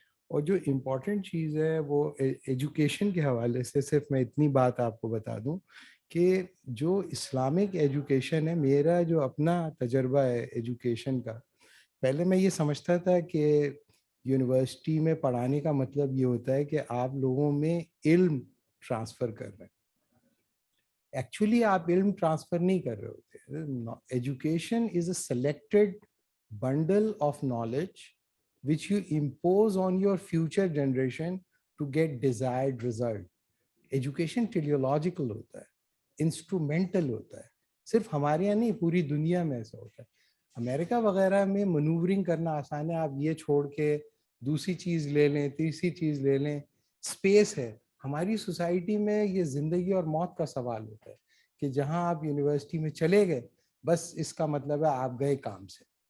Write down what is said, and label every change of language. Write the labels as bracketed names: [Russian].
[Urdu] اور جو امپورٹنٹ چیز ہے وہ ایجوکیشن کے حوالے سے صرف میں اتنی بات آپ کو بتا دوں کہ جو اسلامک ایجوکیشن ہے, میرا جو اپنا تجربہ ہے ایجوکیشن کا, پہلے میں یہ سمجھتا تھا کہ یونیورسٹی میں پڑھانے کا مطلب یہ ہوتا ہے کہ آپ لوگوں میں علم ٹرانسفر کر رہے ہیں. ایکچولی آپ علم ٹرانسفر نہیں کر رہے ہوتے. [English] Education is a selected bundle of knowledge which you impose on your future generation to get desired result. Education teleological [Urdu] ہوتا ہے, انسٹرومنٹل ہوتا ہے, صرف ہمارے یہاں نہیں پوری دنیا میں ایسا ہوتا ہے. امریکہ وغیرہ میں منورنگ کرنا آسان ہے, آپ یہ چھوڑ کے دوسری چیز لے لیں, تیسری چیز لے لیں, اسپیس ہے. ہماری سوسائٹی میں یہ زندگی اور موت کا سوال ہوتا ہے کہ جہاں آپ یونیورسٹی میں چلے گئے بس اس کا مطلب ہے آپ گئے کام سے.